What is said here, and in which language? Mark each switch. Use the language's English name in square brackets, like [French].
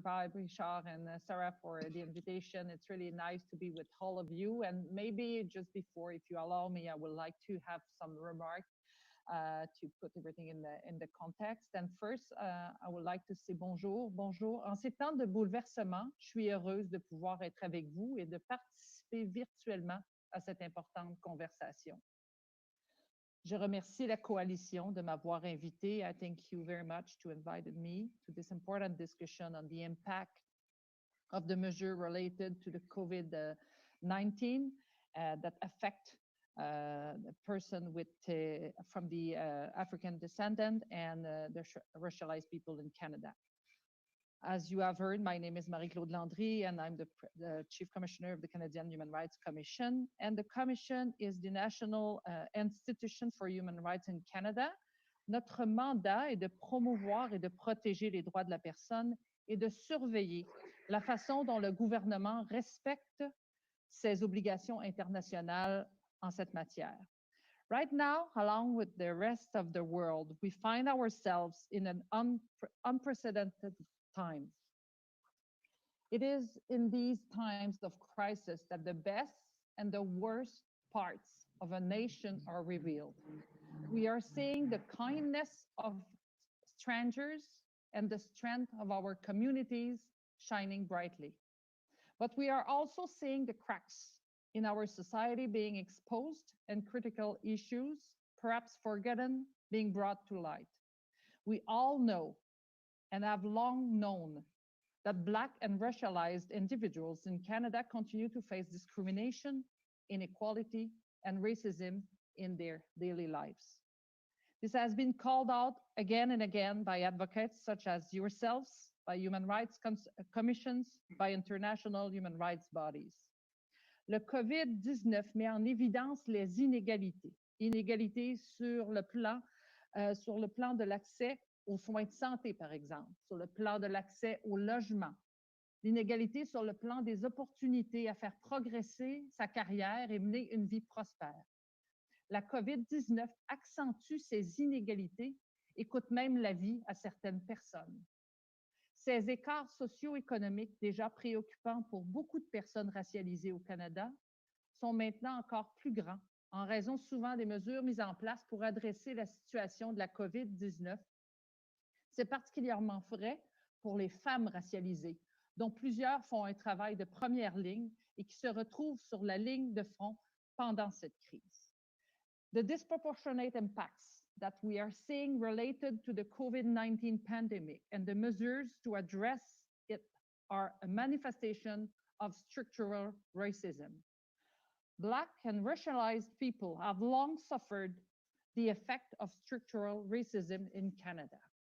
[English] Vibe, Richard, and Sarah for the invitation. It's really nice to be with all of you. And maybe just before, if you allow me, I would like to have some remarks to put everything in the context. And first, I would like to say bonjour. [French] En ces temps de bouleversement, je suis heureuse de pouvoir être avec vous et de participer virtuellement à cette importante conversation. Je remercie la coalition de m'avoir invité. [English] I thank you very much to invited me to this important discussion on the impact of the measure related to the COVID-19 that affect the person with from the African descendant and the racialized people in Canada. As you have heard, my name is Marie-Claude Landry, and I'm the Chief Commissioner of the Canadian Human Rights Commission. And the Commission is the national institution for human rights in Canada. [French] Notre mandat est de promouvoir et de protéger les droits de la personne et de surveiller la façon dont le gouvernement respecte ses obligations internationales en cette matière. [English] Right now, along with the rest of the world, we find ourselves in an unprecedented times. It is in these times of crisis that the best and the worst parts of a nation are revealed. We are seeing the kindness of strangers and the strength of our communities shining brightly. But we are also seeing the cracks in our society being exposed and critical issues, perhaps forgotten, being brought to light. We all know and have long known that Black and racialized individuals in Canada continue to face discrimination, inequality, and racism in their daily lives. This has been called out again and again by advocates such as yourselves, by human rights commissions, by international human rights bodies. [French] Le COVID-19 met en évidence les inégalités. Inégalités sur le plan de l'accès aux soins de santé, par exemple, sur le plan de l'accès au logement, l'inégalité sur le plan des opportunités à faire progresser sa carrière et mener une vie prospère. La COVID-19 accentue ces inégalités et coûte même la vie à certaines personnes. Ces écarts socio-économiques déjà préoccupants pour beaucoup de personnes racialisées au Canada sont maintenant encore plus grands en raison souvent des mesures mises en place pour adresser la situation de la COVID-19. C'est particulièrement vrai pour les femmes racialisées, dont plusieurs font un travail de première ligne et qui se retrouvent sur la ligne de front pendant cette crise. [English] The disproportionate impacts that we are seeing related to the COVID-19 pandemic and the measures to address it are a manifestation of structural racism. Black and racialized people have long suffered the effect of structural racism in Canada.